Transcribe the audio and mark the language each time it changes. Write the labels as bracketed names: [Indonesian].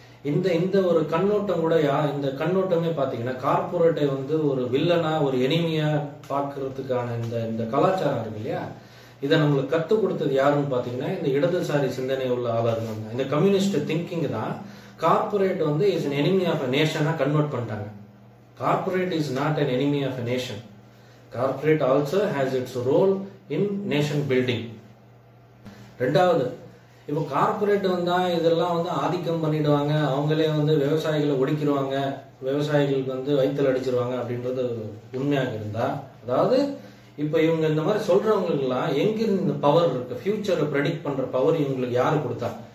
[Tamil] இந்த ஒரு கண்ணோட்டம் கூட இந்த கண்ணோட்டமே பாத்தீங்கன்னா கார்பரேட்டை வந்து ஒரு வில்லனா ஒரு எனிமியா பாக்குறதுக்கான இந்த கலாச்சாரம் இருக்கு இல்லையா, இதை நம்மளுக்கு கத்துக் கொடுத்தது யாருன்னு பாத்தீங்கன்னா இந்த இடதுசாரி சிந்தனை உள்ள ஆளர்கள். இந்த கம்யூனிஸ்ட் திங்கிங் தான் கார்பரேட் வந்து is [English] an enemy of a nation [Tamil] convert பண்ணிட்டாங்க. [English] Corporate is not an enemy of a nation. Corporate also has its role in nation building. [Tamil] ரெண்டாவது, இப்போ கார்பரேட் வந்தா இதெல்லாம் வந்து ஆதிக்கம் பண்ணிடுவாங்க, அவங்களே வந்து விவசாயிகளை ஒடுக்கிடுவாங்க, விவசாயிகளுக்கு வந்து வயிற்றுல அடிச்சிருவாங்க அப்படின்றது உண்மையாக இருந்தா, அதாவது இப்ப இவங்க இந்த மாதிரி சொல்றவங்களுக்கு எல்லாம் எங்கிருந்து இந்த பவர் இருக்கு, ஃபியூச்சரை ப்ரெடிக்ட் பண்ற பவர் இவங்களுக்கு யாரு கொடுத்தா?